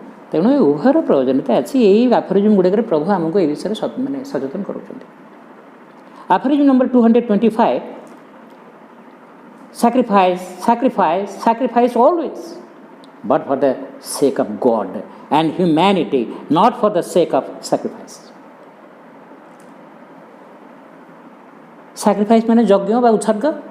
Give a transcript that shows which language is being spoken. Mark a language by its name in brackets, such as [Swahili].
[Odia] ତେଣୁ ଏ ଉଭୟର ପ୍ରୟୋଜନତା ଅଛି। ଏଇ ଆଫରିଜିମ୍ ଗୁଡ଼ିକରେ ପ୍ରଭୁ ଆମକୁ ଏ ବିଷୟରେ ମାନେ ସଚେତନ କରୁଛନ୍ତି। ଆଫରିଜିମ୍ number [English] 225, sacrifice always, but for the sake of God and humanity, not for the sake of sacrifice. [Odia] Sacrifice ମାନେ ଯଜ୍ଞ ବା ଉତ୍ସର୍ଗ।